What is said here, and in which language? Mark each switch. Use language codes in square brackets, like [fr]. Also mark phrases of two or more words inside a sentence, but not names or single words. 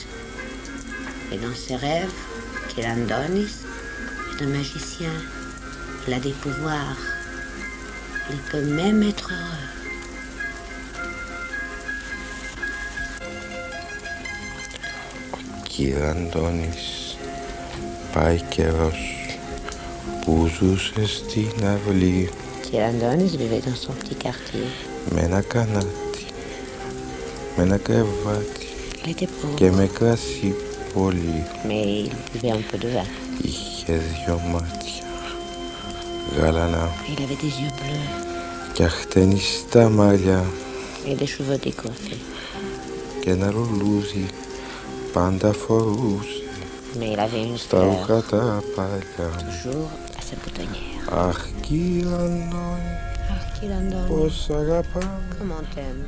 [fr] Et dans ces rêves, Kilandonis est un magicien. Il a des pouvoirs. Il peut même être heureux. [el] Kilandonis, πάει καιρός που ζούσε στην αυλή. [fr] Kilandonis vivait dans son petit quartier. [el] Με ένα κανάτι, με ένα κρεβάτι και με κρασί πολύ. [fr] Mais il buvait un peu de vin. [el] Είχε δυο μάτια, γαλανά [fr] Il avait des yeux bleus [el] και αχτενιστά μαλλιά [fr] et des cheveux décoiffés. [el] Και ένα λουλούδι πάντα φορούσε [fr] Mais il avait une [el] στα [fr] fleur [el] ρούχα τα παλιά. [fr] toujours à sa boutonnière. [el] Αχ, Kilandonis, Kilandonis, πώς αγαπάμε [fr] comment t'aimes.